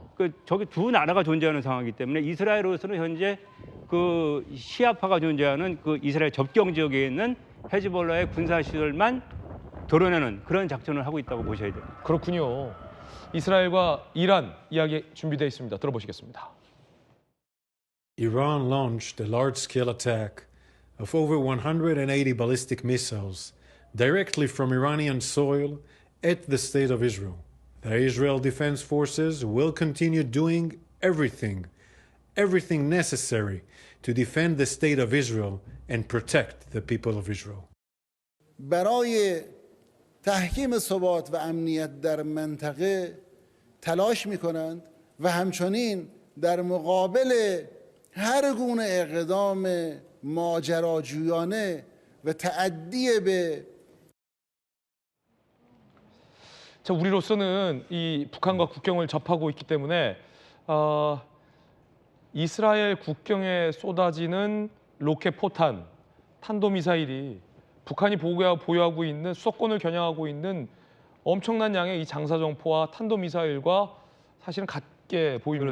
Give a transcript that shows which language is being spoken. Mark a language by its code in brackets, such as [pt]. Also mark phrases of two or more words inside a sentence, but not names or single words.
[ko] 저기 두 나라가 존재하는 상황이기 때문에 이스라엘로서는 현재 그 시아파가 존재하는 그 이스라엘 접경 지역에 있는 헤즈볼라의 군사 시설만 도려내는 그런 작전을 하고 있다고 보셔야 됩니다. 그렇군요. 이스라엘과 이란 이야기 준비되어 있습니다. 들어보시겠습니다. [en] Iran launched a large-scale attack of over 180 ballistic missiles directly from Iranian soil at the state of Israel. The Israel Defense Forces will continue doing everything necessary to defend the state of Israel and protect the people of Israel. [fa] برای تحکیم ثبات و امنیت در منطقه تلاش می‌کنند و همچنین در مقابل هر گونه اقدام ماجراجویانه و تعدی به [ko] 자, 우리로서는 이 북한과 국경을 접하고 있기 때문에 이스라엘 국경에 쏟아지는 로켓 포탄, 탄도미사일이 북한이 보유하고 있는 수도권을 겨냥하고 있는 엄청난 양의 이 장사정포와 탄도미사일과 사실은 같게 보입니다.